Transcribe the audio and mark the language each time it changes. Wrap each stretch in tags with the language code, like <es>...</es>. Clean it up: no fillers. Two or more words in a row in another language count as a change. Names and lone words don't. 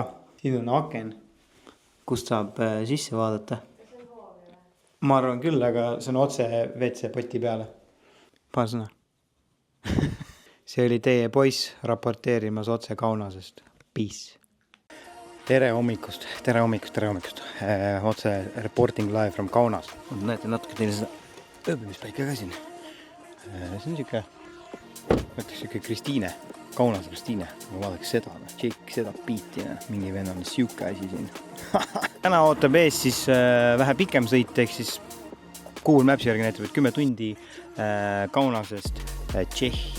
<et>Siin on aken, kust saab sisse vaadata. Ma arvan küll, aga see on otse WC poti peale. Paar sõna. See oli teie poiss raporteerimas otse Kaunasest. Peace. Tere hommikust.</et> <en>Otse reporting live from Kaunas.</en> <et>Näete natuke teile seda ööbimispäika ka siin. See on siuke, mõtleks siuke Kristiine. Kaunas Kristiine. Vaadaks seda, tšekk seda biiti. Mingi venn on siuke asi siin. Täna ootab ees siis vähe pikem sõit, ehk siis Google Mapsi järgi näitab, et 10 tundi Kaunasest Tšehhi.</et>